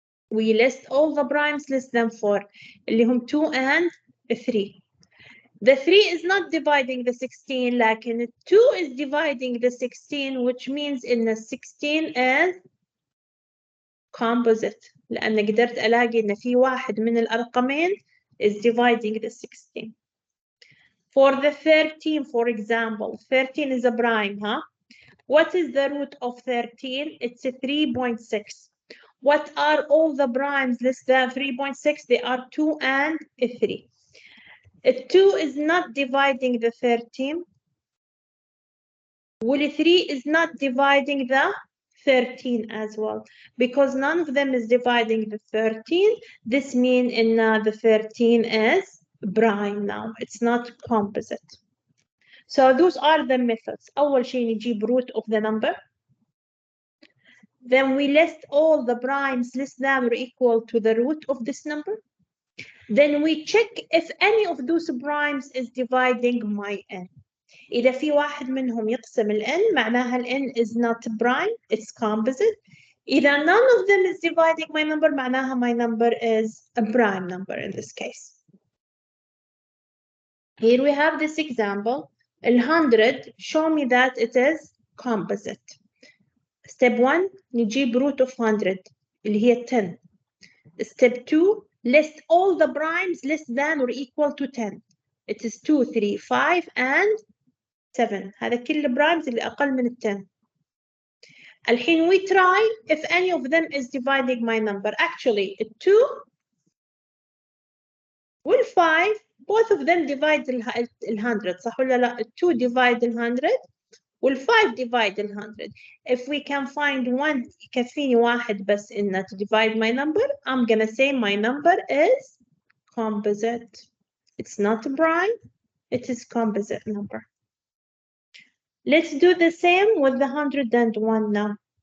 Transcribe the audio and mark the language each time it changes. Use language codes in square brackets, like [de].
[en] We list all the primes less than 4. [ar] اللي هم 2 [en] and 3. The 3 is not dividing the 16, [ar] لكن [en] 2 is dividing the 16, which means in the 16 is composite. [ar] لأن قدرت ألاقي إن في واحد من الأرقمين [en] is dividing the 16. For the 13, for example, 13 is a prime, huh? What is the root of 13? It's a 3.6. What are all the primes less than 3.6? They are 2 and 3. 2 is not dividing the 13. Well, 3 is not dividing the 13 as well, because none of them is dividing the 13. This means in the 13 is prime now. It's not composite. So those are the methods. [ar] أول شيء نجيب [en] root of the number. Then we list all the primes less than or equal to the root of this number. Then we check if any of those primes is dividing my n. [ar] إذا في واحد منهم يقسم ال n معناها ال n [en] is not prime, it's composite. [ar] إذا [en] none of them is dividing my number [ar] معناها [en] my number is a prime number in this case. Here we have this example. 100, show me that it is composite. Step 1, [ar] نجيب [en] root of 100 [ar] اللي هي 10. [en] Step 2, list all the primes less than or equal to 10. It is 2, 3, 5 and 7. [ar] هذا كل البرايمز اللي أقل من 10. الحين [en] we try if any of them is dividing my number. Actually, 2 وال 5 both of them divide ال 100 [ar] صح ولا لا؟ [en] 2 divide ال 100 وال 5 divide ال 100. If we can find one [ar] يكفيني واحد بس إنه [en] to divide my number, I'm gonna say my number is composite. It's not a prime, it is composite number. Let's do the same with the 101 now.